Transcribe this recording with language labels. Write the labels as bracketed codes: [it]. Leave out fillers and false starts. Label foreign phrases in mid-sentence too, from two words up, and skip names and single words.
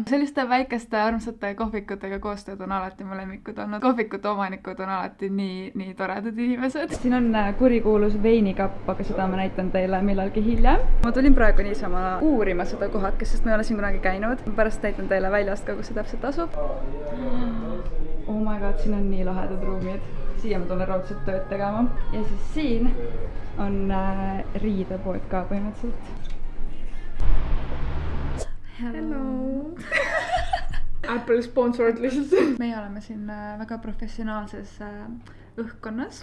[et] Selliste väikeste armsate kohvikutega koostööd on alati mu lemmikud olnud. Kohvikute omanikud on alati nii toredad inimesed. Siin on kurikuulus veinikapp, aga seda ma näitan teile millalgi hiljem. Ma tulin praegu niisama uurima seda kohakest, sest ma ei ole siin kunagi käinud. Pärast näitan teile väljast ka, kus see täpselt asub. [en] Oh my god, [et] siin on nii lahedad ruumid. Siia ma tulen raudselt tööd tegema. Ja siis siin on riidepood ka põhimõtteliselt. [en] Hello! [et] Apple sponsored lihtsalt. Meie oleme siin väga professionaalses õhkkonnas.